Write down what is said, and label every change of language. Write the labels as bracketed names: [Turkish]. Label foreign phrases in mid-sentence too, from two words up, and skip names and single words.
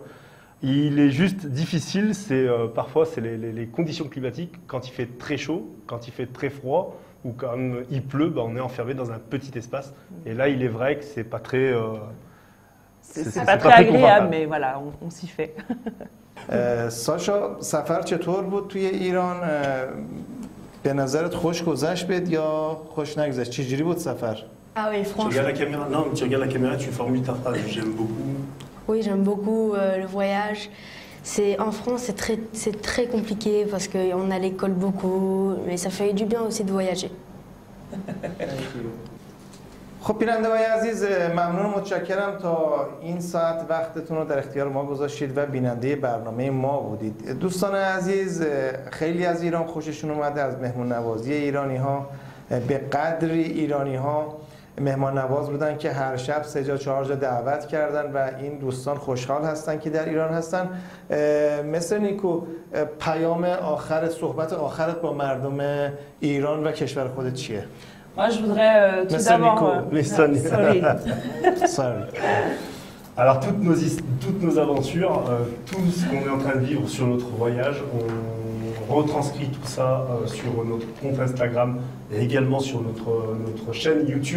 [French] Il est juste difficile, parfois c'est les conditions climatiques, quand il fait très chaud, quand il fait très froid, ou quand il pleut, on est enfermé dans un petit espace. Et là, il est vrai que c'est pas très... C'est pas très agréable, mais voilà, on s'y fait. [Persian] ساشا، سفر چطور بود توی ایران؟ به نظرت خوش گذشت بهت یا خوش نگذشت؟ چجوری بود سفر؟ [French] Ah oui, Tu franchement. regardes la caméra, non, mais tu regardes la caméra, tu formules ta phrase. J'aime beaucoup. Oui, j'aime beaucoup le voyage. En France, c'est très compliqué parce qu'on a l'école beaucoup, mais ça fait du bien aussi de voyager. [Persian] خب بیننده‌های عزیز، ممنون و متشکرم تا این ساعت وقتتون رو در اختیار ما گذاشتید و بیننده برنامه ما بودید. دوستان عزیز، خیلی از ایران خوششون اومده، از مهمون نوازی ایرانی ها. به قدری ایرانی ها مهمان نواز بودن که هر شب 3 جا 4 جا دعوت کردن و این دوستان خوشحال هستن که در ایران هستن. مستر نیکو، پیام آخر صحبت آخرت با مردم ایران و کشور خودت چیه؟ [French] Moi, je voudrais tout d'abord... [English] Sorry. [French] Alors toutes nos aventures, tout ce qu'on est en train de vivre sur notre voyage, on retranscrit tout ça sur notre compte Instagram et également sur notre chaîne YouTube.